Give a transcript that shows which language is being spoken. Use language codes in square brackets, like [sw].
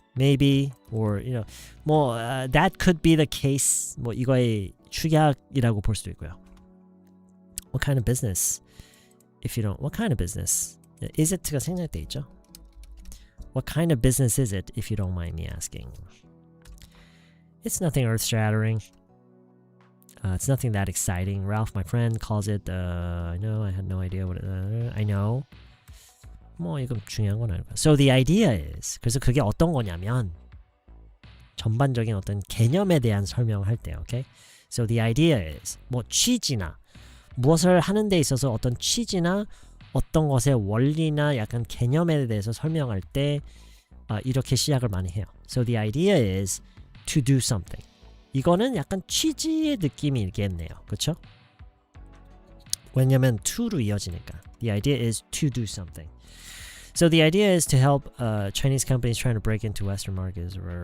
[en] Maybe or that could be the case. [ko] 뭐 이거의 축약이라고 볼 수도 있고요. [en] What kind of business? What kind of business? Is it [ko] 가 생략돼 있죠. [en] What kind of business is it, if you don't mind me asking? It's nothing earth-shattering. It's nothing that exciting. Ralph, my friend, calls it, I know, I had no idea what I know. [ko] 뭐 이건 중요한 건 아니고. [en] So the idea is, [ko] 그래서 그게 어떤 거냐면 전반적인 어떤 개념에 대한 설명을 할 때, okay? [en] So the idea is, [ko] 뭐 취지나 무엇을 하는 데 있어서 어떤 취지나 어떤 것의 원리나 약간 개념에 대해서 설명할 때 이렇게 시작을 많이 해요. [en] So the idea is to do something. [ko] 이거는 약간 취지의 느낌이 있겠네요. 그렇죠? 왜냐면 to로 이어지니까. [en] The idea is to do something. So the idea is to help Chinese companies trying to break into Western markets.